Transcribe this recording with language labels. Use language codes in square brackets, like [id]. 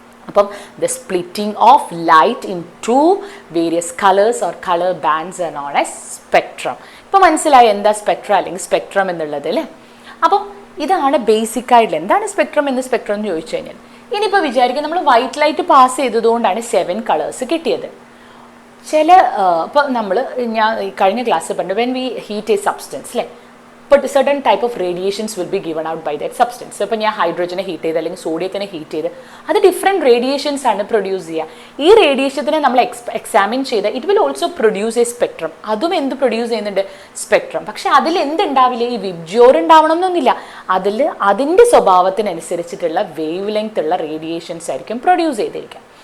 [en] അപ്പം the splitting of light into various colours or colour bands are known as spectrum. [ml] ഇപ്പോൾ മനസ്സിലായി എന്താ Spectra അല്ലെങ്കിൽ spectrum എന്നുള്ളത് അല്ലേ. അപ്പം ഇതാണ് ബേസിക് ആയിട്ടുള്ള എന്താണ് സ്പെക്ട്രം എന്ന് ചോദിച്ചു കഴിഞ്ഞാൽ, ഇനിയിപ്പോൾ വിചാരിക്കുക നമ്മൾ വൈറ്റ് ലൈറ്റ് പാസ് ചെയ്തതുകൊണ്ടാണ് 7 കളേഴ്സ് കിട്ടിയത്. ഇപ്പോൾ ഞാൻ കഴിഞ്ഞ ക്ലാസ്സിൽ പറഞ്ഞു, [en] When we heat a substance അല്ലേ, but certain type of radiations will be given out by that substance. [ml] ഇപ്പോൾ ഞാൻ ഹൈഡ്രോജനെ ഹീറ്റ് ചെയ്ത് അല്ലെങ്കിൽ സോഡിയത്തിനെ ഹീറ്റ് ചെയ്ത് അത് ഡിഫറെൻറ്റ് റേഡിയേഷൻസ് ആണ് പ്രൊഡ്യൂസ് ചെയ്യുക. ഈ റേഡിയേഷത്തിനെ നമ്മൾ എക്സാമിൻ ചെയ്ത് [en] It will also produce a spectrum. [ml] അതും എന്ത് പ്രൊഡ്യൂസ് ചെയ്യുന്നുണ്ട്, സ്പെക്ട്രം. പക്ഷെ അതിൽ എന്തുണ്ടാവില്ല, ഈ വിബ്ജിയോർ ഉണ്ടാവണം എന്നൊന്നുമില്ല. അതിൽ അതിൻ്റെ സ്വഭാവത്തിനനുസരിച്ചിട്ടുള്ള വേവ് ലെങ്ത് ഉള്ള റേഡിയേഷൻസ് ആയിരിക്കും പ്രൊഡ്യൂസ് ചെയ്തിരിക്കുക.